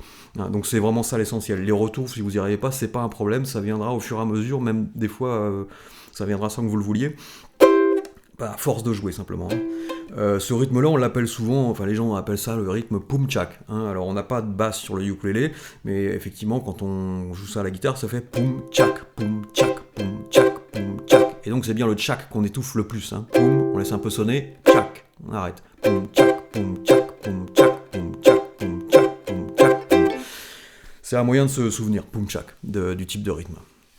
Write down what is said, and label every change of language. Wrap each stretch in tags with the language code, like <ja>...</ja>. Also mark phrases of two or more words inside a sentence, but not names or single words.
<fr>Donc c'est vraiment ça l'essentiel. Les retours, si vous n'y arrivez pas, c'est pas un problème, ça viendra au fur et à mesure, même des fois, ça viendra sans que vous le vouliez. À force de jouer simplement. Ce rythme-là, on l'appelle souvent, enfin les gens appellent ça le rythme poum-tchak. Alors on n'a pas de basse sur le ukulélé, mais effectivement quand on joue ça à la guitare, ça fait poum-tchak, poum-tchak, poum-tchak, poum-tchak. Et donc c'est bien le tchak qu'on étouffe le plus. Poum, on laisse un peu sonner, tchak, on arrête. Poum-tchak, poum-tchak, poum-tchak, poum-tchak, poum-tchak, poum-tchak, poum. C'est un moyen de se souvenir, poum-tchak, du type de rythme.</fr>